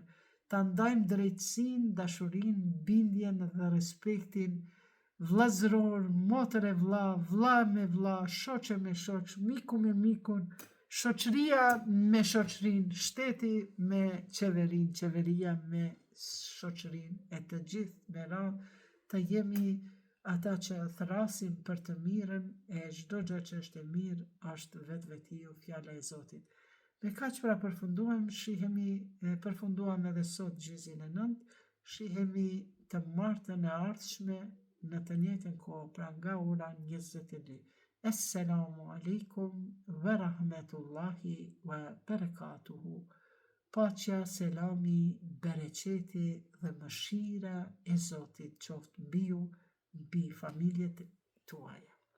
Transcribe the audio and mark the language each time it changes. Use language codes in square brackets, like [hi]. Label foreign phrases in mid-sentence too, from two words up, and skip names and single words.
[sq] Ta ndajmë drejtësinë, dashurinë, bindjen dhe respektin vllazëror, motër e vlla, vlla me vlla, shoqe me shoq, miku me mikun, shoqëria me shoqërinë, shteti me qeverinë, qeveria me shoqërinë, e të gjithë me radhë të jemi ata që thrasim për të mirën, e çdo gjë që është e mirë është vetvetiu fjala e Zotit. Me kaq pra përfunduam edhe sot gjysmën e 9, shihemi të martën e ardhshme në të njëjtën kohë, pra nga ora 22. [ar] السلام عليكم ورحمة الله وبركاته. [sq] Paqja, selami, bereqeti dhe mëshira e Zotit qoftë mbi ju, mbi familjet tuaja.